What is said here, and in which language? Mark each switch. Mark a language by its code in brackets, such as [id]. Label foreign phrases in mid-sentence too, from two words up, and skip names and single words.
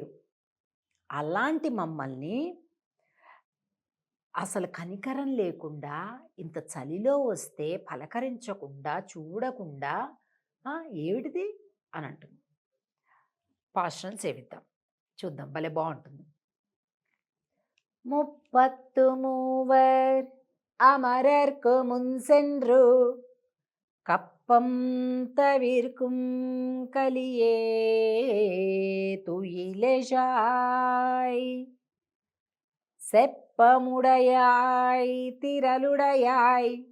[te] అలాంటి మమ్మల్ని అసలు కనికరం లేకుండా, ఇంత చలిలో వస్తే పలకరించకుండా, చూడకుండా ఏమిటిది అని అంటుంది. పాశ్రం సేవిద్దాం, చూద్దాం, భలే బాగుంటుంది. [ta] 33 அமரர்க்கு முன் சென்று கப்பம் தவிர்க்கும் கலியே துயிலெழாய் செப்பமுடையாய் திரளுடையாய்